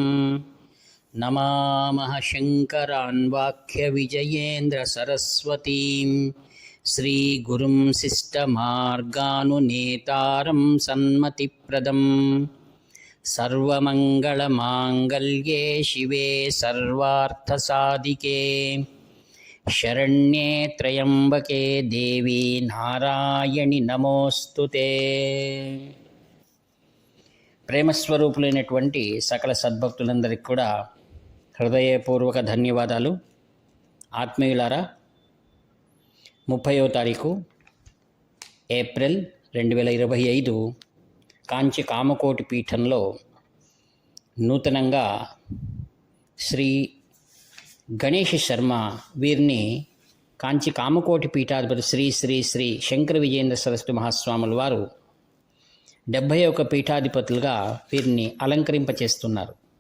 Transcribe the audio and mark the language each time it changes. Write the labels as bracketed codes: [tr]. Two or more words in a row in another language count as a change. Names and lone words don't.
[sa] नमामः शङ्करान् वाक्यविजयेन्द्रसरस्वतीं श्रीगुरुं शिष्टमार्गानुनेतारं सन्मतिप्रदम्। सर्वमङ्गलमाङ्गल्ये शिवे सर्वार्थसाधिके शरण्ये त्र्यम्बके देवी नारायणि नमोस्तुते। [te] ప్రేమస్వరూపులైనటువంటి సకల సద్భక్తులందరికీ కూడా హృదయపూర్వక ధన్యవాదాలు. ఆత్మీయులారా, 30వ తారీఖు ఏప్రిల్ 2025 కాంచి కామకోటి పీఠంలో నూతనంగా శ్రీ గణేష్ శర్మ వీరిని కాంచి కామకోటి పీఠాధిపతి శ్రీ శ్రీ శ్రీ శంకర విజయేంద్ర సరస్వతి మహాస్వాముల వారు 71 పీఠాధిపతులుగా వీరిని అలంకరింపచేస్తున్నారు.